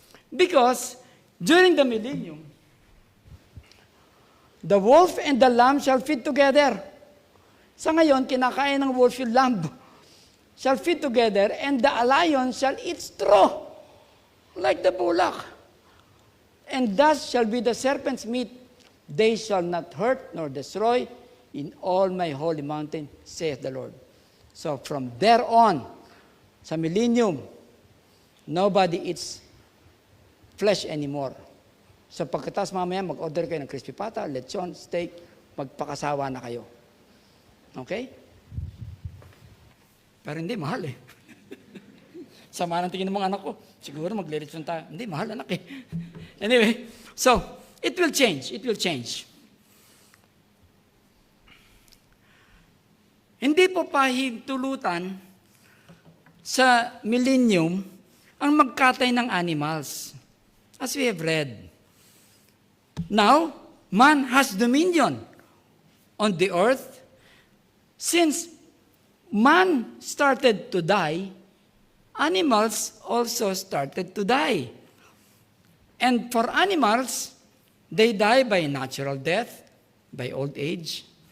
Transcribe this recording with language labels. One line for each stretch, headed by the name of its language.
English: Because during the millennium, the wolf and the lamb shall feed together.
Filipino: Sa ngayon, kinakain ng wolf yung lamb.
English: Shall feed together, and the lion shall eat straw, like the bullock. And thus shall be the serpent's meat. They shall not hurt nor destroy in all my holy mountain, saith the Lord. So from there on,
Filipino: sa millennium,
English: nobody eats flesh anymore.
Filipino: So pagkatas mamaya, mag-order kayo ng crispy pata, lechon, steak, magpakasawa na kayo. Okay? Pero hindi, mahal eh. Sama ng tingin ng mga anak ko. Siguro maglilitsyon tayo. Hindi, mahal anak eh.
English: Anyway, so, it will change. It will change.
Filipino: Hindi po pahintulutan sa millennium ang magkatay ng animals.
English: As we have read. Now, man has dominion on the earth. Since man started to die, animals also started to die. And for animals, they die by natural death, by old age.